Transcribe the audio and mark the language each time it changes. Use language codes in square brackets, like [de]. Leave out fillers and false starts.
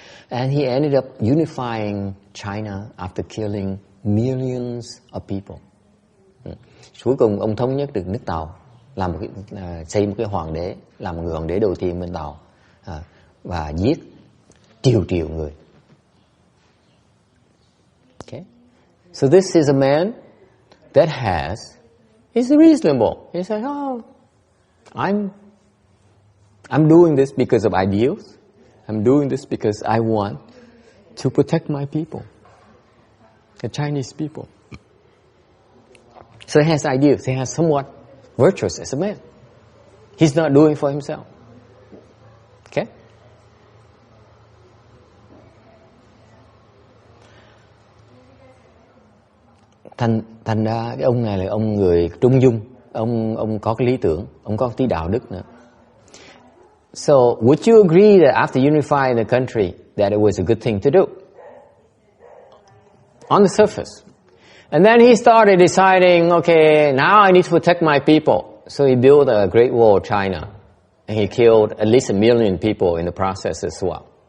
[en] And he ended up unifying China after killing millions of people. [vi] Cuối cùng ông thống nhất được nước Tàu, làm xây một cái hoàng đế, làm một người hoàng đế đầu tiên bên Tàu, và giết triệu người. [en] Okay, so this is a man that is reasonable. He said, "Oh, I'm doing this because of ideals. I'm doing this because I want to protect my people, the Chinese people." So he has ideals. He has somewhat virtuous as a man. He's not doing for himself. Okay? [vi] Thành ra cái ông này là ông người trung dung, ông có cái lý tưởng, ông có tí đạo đức nữa. [en] So, would you agree that after unifying the country, that it was a good thing to do? On the surface. And then he started deciding, okay, now I need to protect my people. So he built a Great Wall of China. And he killed at least 1 million people in the process as well.